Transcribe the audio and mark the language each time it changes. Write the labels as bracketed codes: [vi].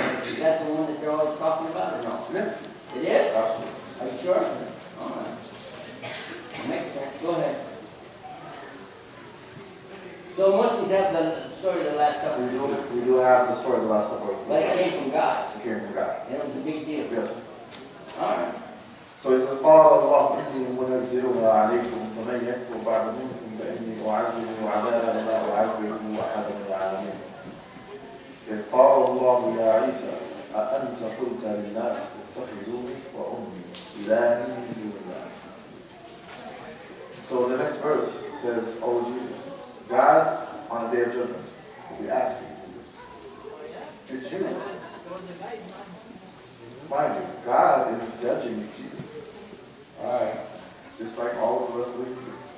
[en] Is that the one that they're always talking about or no? Yes. It is? Absolutely. Are you sure? All right. Makes sense. Go ahead. So Muslims have the story of the Last Supper. We do have the story of the last supper. But it came from God. It came from God. And it was a big deal. Yes. All right. So he says, [ar] قال الله إني منزلها عليكم فمن يكفر بعد منكم فإني أعذبه عذابا لا أعذبه أحدا من العالمين. إذ قال الله يا عيسى أأنت قلت للناس اتخذوني وأمي إلهي من دون الله. [en] So the next verse says, Oh Jesus, God on the day of judgment will be asking Jesus, did you, mind you, God is judging Jesus. All right. Just like all of the rest of the humans.